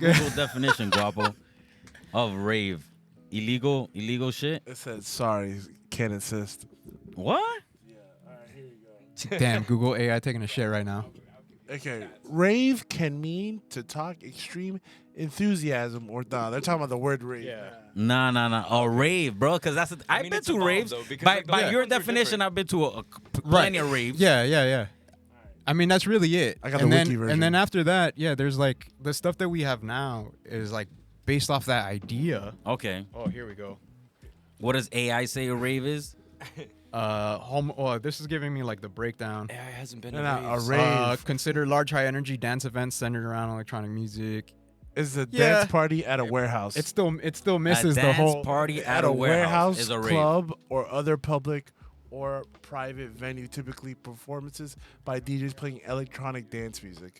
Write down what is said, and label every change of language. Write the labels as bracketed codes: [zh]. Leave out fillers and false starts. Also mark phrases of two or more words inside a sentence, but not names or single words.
[en] Google definition, Guapo, of rave? Illegal shit. It says sorry, can't insist. What? Damn, Google AI taking a shit right now. Okay, rave can mean to talk extreme enthusiasm or nah. They're talking about the word rave. Nah. A rave, bro. Because that's. I've mean, been it's to evolved, raves. though, because, By like, the by ones your are definition, different. I've been to plenty of raves. Yeah. I mean, that's really it. I got the and then, wiki version. And then after that, yeah, there's like the stuff that we have now is like based off that idea. Okay. Oh, here we go. What does AI say a rave is? This is giving me like the breakdown. AI hasn't been No, a no, a rave. rave Consider large high energy dance events centered around electronic music. is a Yeah. dance party at a warehouse. It still misses a the dance whole party at at a a warehouse, is a rave. club, or other public or private venue, typically performances by DJs playing electronic dance music.